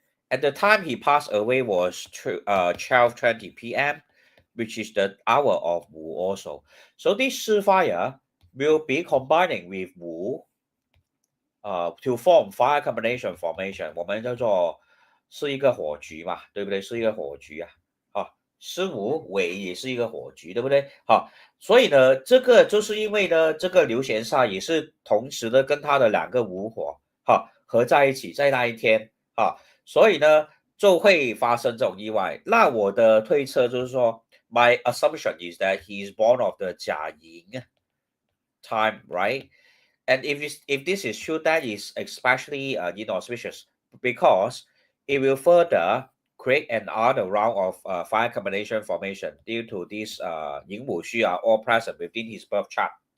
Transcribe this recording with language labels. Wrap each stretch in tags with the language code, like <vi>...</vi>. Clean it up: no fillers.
<en>At the time he passed away was 12:20 p.m., which is the hour of Wu also. So this Shi fire will be combining with Wu to form fire combination formation，</en> <zh>我们叫做是一个火局嘛，对不对？是一个火局啊，师母尾也是一个火局，对不对？好，所以呢，这个就是因为呢，这个流弦煞也是同时的跟它的两个午火合在一起，在那一天所以呢就会发生这种意外。那我的推测就是说</zh> <en>，my assumption is that he is born of the 甲寅 time, right? And if this is true, that is especially inauspicious because it will further create another round of fire combination formation due to this Yin Wu Xu are all present within his birth chart.</en>